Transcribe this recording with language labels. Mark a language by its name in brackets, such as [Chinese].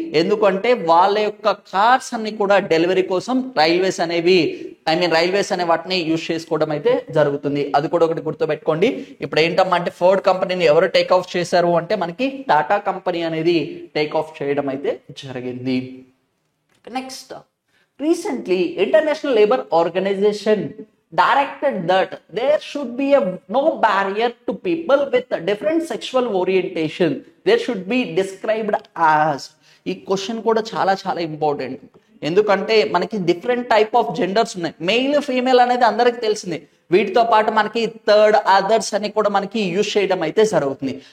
[Telugu] ఎందుకంటే వాళ్ళ యొక్క కార్స్ అన్ని కూడా డెలివరీ కోసం రైల్వేస్ అనేవి రైల్వేస్ అనే వాటిని యూజ్ చేసుకోవడం అయితే జరుగుతుంది. అది కూడా ఒకటి గుర్తుపెట్టుకోండి. ఇప్పుడు ఏంటమ్మా అంటే ఫోర్డ్ కంపెనీని ఎవరు టేక్ ఆఫ్ చేశారు అంటే మనకి టాటా కంపెనీ అనేది టేక్ ఆఫ్ చేయడం అయితే జరిగింది. [English] Next, recently international labour organization directed that there should be no barrier to people with different sexual orientation. There should be described as. [Telugu] ఈ క్వశ్చన్ కూడా చాలా చాలా ఇంపార్టెంట్. ఎందుకంటే మనకి డిఫరెంట్ టైప్ ఆఫ్ జెండర్స్ ఉన్నాయి. మెయిల్ ఫీమేల్ అనేది అందరికి తెలిసింది. వీటితో పాటు మనకి థర్డ్ అదర్స్ అని కూడా మనకి యూజ్ చేయడం అయితే జరుగుతుంది.